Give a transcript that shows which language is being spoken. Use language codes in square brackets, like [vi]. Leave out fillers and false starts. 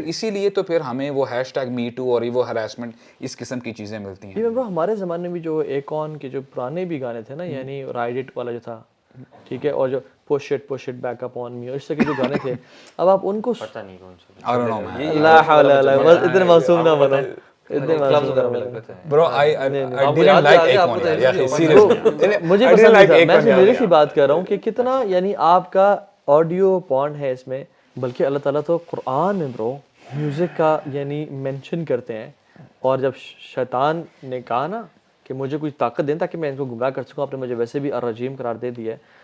[ur] پھر اسی لیے تو پھر ہمیں وہ #MeToo اور وہ ہراسمنٹ اس قسم کی چیزیں ملتی ہیں. برو ہمارے زمانے میں جو ایکون کے جو پرانے بھی گانے تھے نا یعنی رائڈ اٹ والا جو تھا ٹھیک ہے اور جو [en] push it back up on me [ur] اور اس طرح کے جو گانے تھے اب آپ ان کو پتہ نہیں کون سے [en] I don't know man. [ur] اللہ حول ولا قوت اتنے معصوم نہ بنو [en] Bro, I didn't like Akon yaar, seriously. [ur] مجھے پسند نہیں تھا. میں سیریسلی بات کر رہا ہوں کہ کتنا یعنی آپ کا آڈیو پورن ہے اس میں بلکہ اللہ تعالیٰ تو قرآن میں برو میوزک کا یعنی مینشن کرتے ہیں اور جب شیطان نے کہا نا کہ مجھے کوئی طاقت دیں تاکہ میں ان کو گمراہ کر سکوں. آپ نے مجھے ویسے بھی الرجیم قرار دے دیا ہے.